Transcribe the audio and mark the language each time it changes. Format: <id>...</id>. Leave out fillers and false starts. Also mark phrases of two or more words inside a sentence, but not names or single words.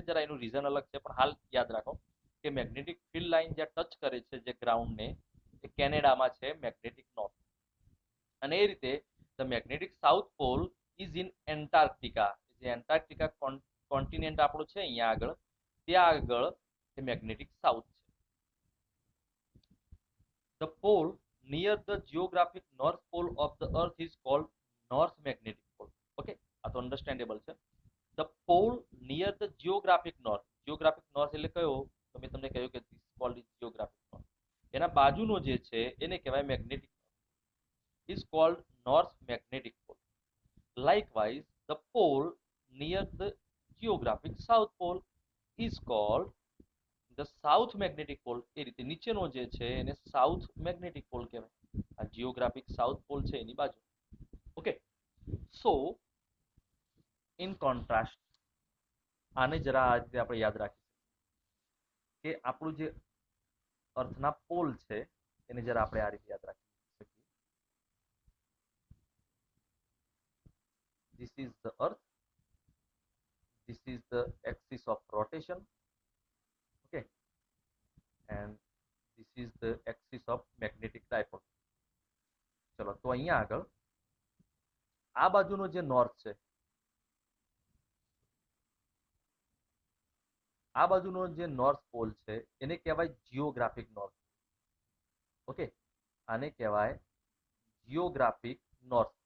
<gu>જરા એનું રીઝન અલગ છે, પણ હાલ યાદ રાખો કે</gu> <en>magnetic field line</en> <gu>જ્યાં ટચ કરે છે જે ગ્રાઉન્ડને, એ કેનેડામાં છે</gu> <en>magnetic north.</en> <gu>અને એ રીતે</gu> <en>the magnetic south pole is in Antarctica.</en> <gu>જે</gu> <en>Antarctica continent</en> <gu>આપણું છે અહીંયા આગળ, ત્યાં આગળ એ</gu> <en>magnetic south</en> <gu>છે.</gu> <en>The pole near the geographic north pole of the earth is called north magnetic pole.</en> <gu>Okay, આ તો અંડરસ્ટેન્ડેબલ છે.</gu> <en>The pole near the geographic north. Geographic north</en> <gu>એટલે કયો? તો મેં તમને કહ્યું કે</gu> <en>this called is geographic north.</en> <gu>એના બાજુનો જે છે એને કહેવાય</gu> <en>magnetic is called north magnetic pole. Likewise, the pole near the geographic south pole is called the south magnetic pole.</en> <gu>એ રીતે નીચેનો જે છે એને</gu> <en>south magnetic pole</en> <gu>કહેવાય. આ</gu> <en>geographic south pole</en> <gu>છે એની બાજુ.</gu> <en>okay, so in contrast,</en> <gu>આને જરા આ રીતે આપણે યાદ રાખીએ કે આપણું જે અર્થના પોલ છે એને જરા આપણે આ રીતે યાદ રાખી શકીએ.</gu> <en>This is the earth, this is the axis of rotation, okay, and this is the axis of magnetic dipole.</en> <gu>ચલો, તો અહીંયા આગળ આ બાજુનો જે નોર્થ છે, આ બાજુનો જે</gu> <en>north pole</en> <gu>છે એને કહેવાય</gu> <en>geographic north.</en> <gu>ઓકે, આને કહેવાય</gu> <en>geographic north pole.</en>